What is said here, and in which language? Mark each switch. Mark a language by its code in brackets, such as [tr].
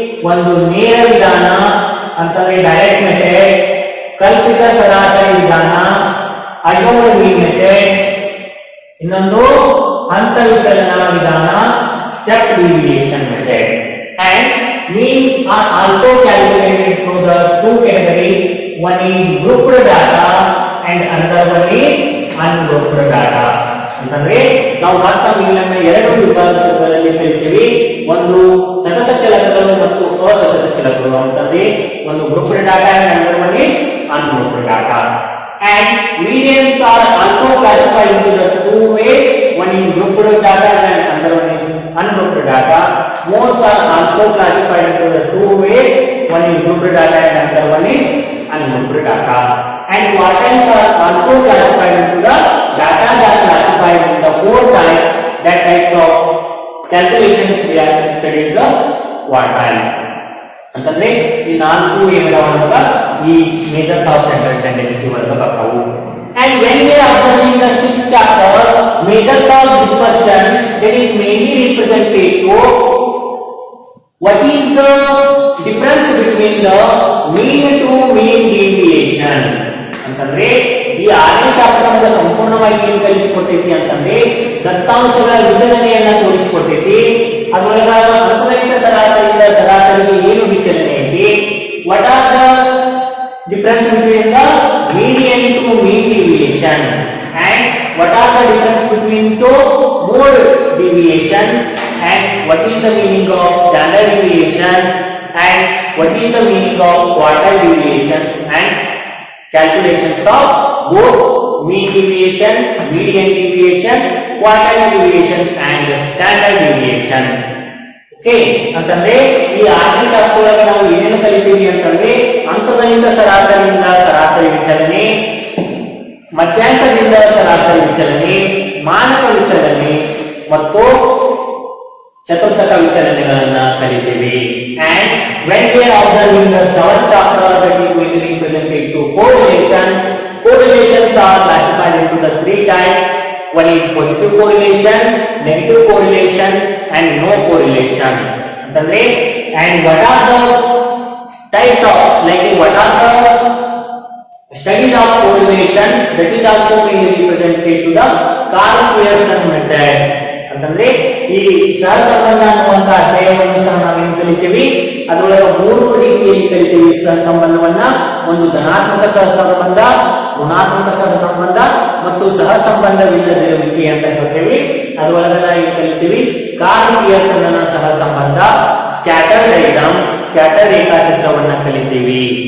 [kn] ಒಂದು ನೇರ ವಿಧಾನ ಅಂತಂದ್ರೆ ಡೈರೆಕ್ಟ್ ಮೆಥಡ್, ಕಲ್ಪಿತ ಸರಾಸರಿ ವಿಧಾನ assumed mean method, ಇನ್ನೊಂದು ಹಂತ ವಿಚಲನ ವಿಧಾನ step deviation method. [en] And mean are also calculated through the 2 categories. One is grouped data and another one is ungrouped data. [kn] ಅಂತಂದ್ರೆ ನಾವು ಮಾತ್ರ ಮೀನನ್ನ 2 ವಿಭಾಗಗಳಲ್ಲಿ ಕಲಿತೀವಿ. ಒಂದು ಸತತ ಚಲಕಗಳು ಮತ್ತು ಅಸತತ ಚಲಕಗಳು ಅಂತಂದ್ರೆ ಒಂದು grouped data [en] and another one is ungrouped data. And medians are also classified into the 2 ways. One is grouped data and another one is ungrouped data. Modes are also classified into the 2 ways. One is grouped data and another one is ungrouped data. And quartiles are also classified into the data that classified in the 4 types. That types of calculations we are studying the quartile. [kn] ಅಂತಂದ್ರೆ ಈ 4 ಏನಿದಾವಲ್ಲ ಈ methods of central tendency ಒಳಗೆ ಬರ್ತಾವು. [en] And when we are observing the 6th chapter, methods of dispersion, that is mainly represented to what is the difference between the mean to mean deviation. [kn] ಅಂತಂದ್ರೆ ಈ 6ನೇ chapter ನಮಗೆ ಸಂಪೂರ್ಣವಾಗಿ ಏನು ಕಲಿಸಿಕೊಟ್ಟೈತಿ ಅಂತಂದ್ರೆ ದತ್ತಾಂಶಗಳ ವಿಚಲನೆಯನ್ನ ತೋರಿಸಿಕೊಟ್ಟೈತಿ. ಅದರೊಳಗ ಅಂಕಗಣಿತ ಸರಾಸರಿಯಿಂದ ಸರಾಸರಿಗೆ ಏನು ವಿಚಲನೆ ಐತಿ, [en] what are the difference between the median to mean deviation and what are the difference between two mode deviation and what is the meaning of standard deviation and what is the meaning of quartile deviation and calculations of both mean deviation, median deviation, quartile deviation and standard deviation. [kn] Okay ಅಂತಂದ್ರೆ ಈ 6ನೇ chapter ಒಳಗೆ ನಾವು ಏನೇನು ಕಲಿತೀವಿ ಅಂತಂದ್ರೆ ಅಂಕಗಣಿತ ಸರಾಸರಿಯಿಂದ ಸರಾಸರಿ ವಿಚಲನೆ, ಮಧ್ಯಾಂಕದಿಂದ ಸರಾಸರಿ ವಿಚಲನೆ, ಮಾನಕ ವಿಚಲನೆ ಮತ್ತು ಚತುರ್ಥಕ ವಿಚಲನೆಗಳನ್ನ ಕಲಿತೀವಿ. [en] And when we are observing the 7th chapter, that is going to be presented to correlation. Correlations are classified into the 3 types. One is positive correlation, negative correlation and no correlation. ಅಂತಂದ್ರೆ and what are the types of, like what are the studies of correlation, that is also being represented to the Karl-Pearson method. [kn] ಅಂತಂದ್ರೆ ಈ ಸಹಸಂಬಂಧ ಅನ್ನುವಂತ ಅಧ್ಯಾಯವನ್ನು ಸಹ ನಾವೇನು ಕಲಿತೀವಿ, ಅದರೊಳಗೆ 3 ರೀತಿಯಲ್ಲಿ ಕಲಿತೀವಿ ಸಹಸಂಬಂಧವನ್ನ. ಒಂದು ಧನಾತ್ಮಕ ಸಹಸಂಬಂಧ, ಋಣಾತ್ಮಕ ಸಹಸಂಬಂಧ ಮತ್ತು ಸಹಸಂಬಂಧವಿಲ್ಲದಿರುವಿಕೆ ಅಂತ ಹೇಳ್ತೇವೆ. ಅದರೊಳಗೆ ನಾವು ಕಲಿತೀವಿ Karl Pearson ಸಹಸಂಬಂಧ, scatter diagram, scatter ರೇಖಾಚಿತ್ರವನ್ನ ಕಲಿತೀವಿ.